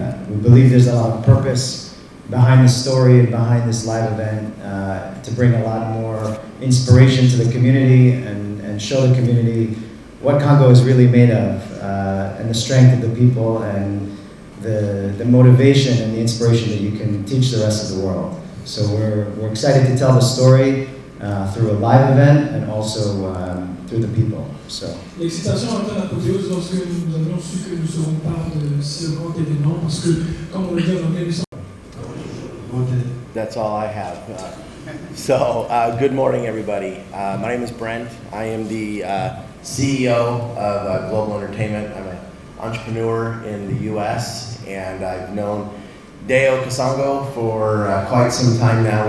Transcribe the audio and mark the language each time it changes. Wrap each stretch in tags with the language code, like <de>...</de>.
<en>We believe there's a lot of purpose behind the story and behind this live event to bring a lot more inspiration to the community and show the community what Congo is really made of and the strength of the people and the motivation and the inspiration that you can teach the rest of the world. So we're excited to tell the story through a live event and also through the people. So.</en> <fr>L'excitation a été l'apothéose lorsque nous avions su que nous serons part de ce grand événement parce que, comme on le dit en anglais,</fr> <en>That's all I have. So, good morning, everybody. My name is Brent. I am the CEO of Global Entertainment. I'm an entrepreneur in the U.S. and I've known Deo Kasango for quite some time now.</en>